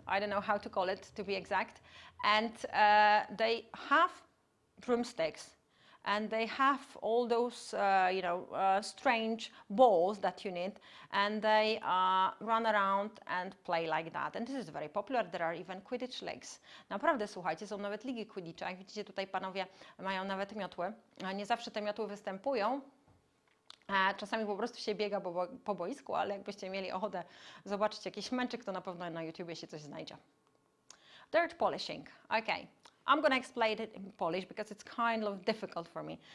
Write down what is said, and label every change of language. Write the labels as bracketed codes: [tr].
[en] I don't know how to call it to be exact. And they have broomsticks. And they have all those, strange balls that you need, and they run around and play like that. And this is very popular. There are even Quidditch leagues. [pl] Naprawdę, słuchajcie, są nawet ligi Quidditcha. Jak widzicie, tutaj panowie mają nawet miotły. Nie zawsze te miotły występują. Czasami po prostu się biega po boisku, ale jakbyście mieli ochotę zobaczyć jakiś męczyk, to na pewno na YouTubie się coś znajdzie. [en] Dirt polishing. Okay. I'm going to explain it in Polish because it's kind of difficult for me.